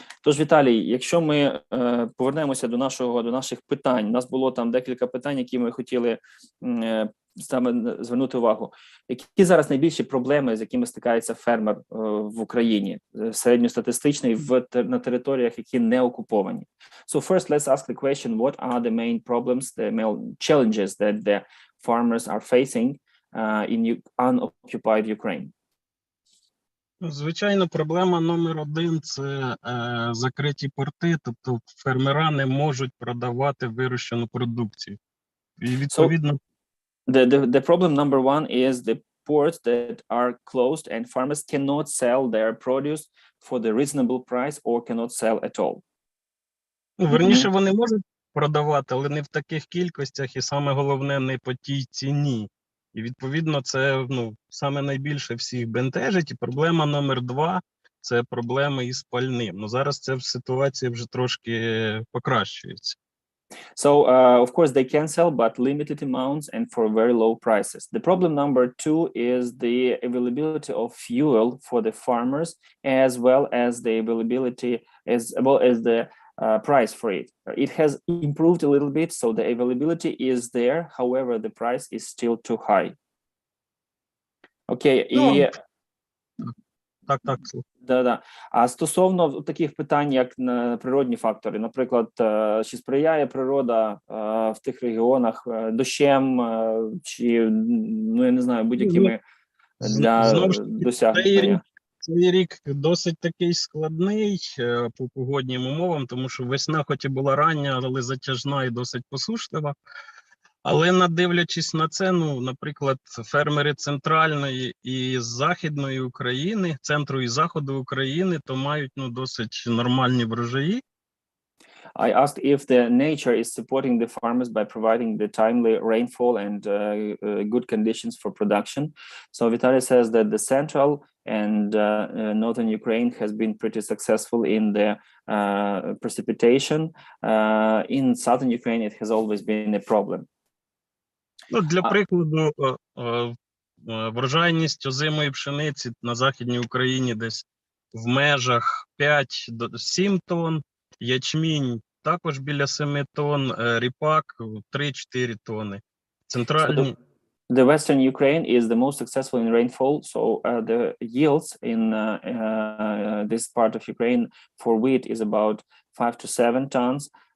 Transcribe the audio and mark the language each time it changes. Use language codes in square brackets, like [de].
[uk] Тож, Віталій, якщо ми повернемося до наших питань, у нас було там декілька питань, які ми хотіли саме звернути увагу. Які зараз найбільші проблеми, з якими стикається фермер в Україні, середньостатистичний на територіях, які не окуповані? [en] So first, let's ask the question, what are the main problems, the main challenges that the farmers are facing in unoccupied Ukraine? [uk] Звичайно, проблема номер один – це закриті порти, тобто фермера не можуть продавати вирощену продукцію. І відповідно… [en] The problem number one is the ports that are closed and farmers cannot sell their produce for the reasonable price or cannot sell at all. [uk] Верніше, вони можуть продавати, але не в таких кількостях і саме головне не по тій ціні. І відповідно це саме найбільше всіх бентежить. І проблема номер два – це проблеми із пальним. Ну зараз ця ситуація вже трошки покращується. [en] So, of course, they can sell, but limited amounts and for very low prices. The problem number two is the availability of fuel for the farmers, as well as the availability, as well as the price for it. It has improved a little bit, so the availability is there. However, the price is still too high. Okay, і... [uk] Так. Да. А стосовно таких питань, як природні фактори, наприклад, чи сприяє природа в тих регіонах дощем, чи, я не знаю, будь-якими для досягнення? Цей рік досить такий складний по погоднім умовам, тому що весна хоч і була рання, але затяжна і досить посушлива. Але надивлячись на це, наприклад, фермери центральної і західної України, центру і заходу України, то мають досить нормальні врожаї. [en] I asked if the nature is supporting the farmers by providing the timely rainfall and good conditions for production. So Vitaly says that the central and northern Ukraine has been pretty successful in the precipitation. In southern Ukraine, it has always been a problem. [uk] Для прикладу, врожайність озимої пшениці на Західній Україні десь в межах 5-7 тонн, ячмінь також біля 7 тонн, ріпак 3-4 тонни. Центральні... [en] The Western Ukraine is the most successful in rainfall, so the yields in this part of Ukraine for wheat is about 5 to 7 tons.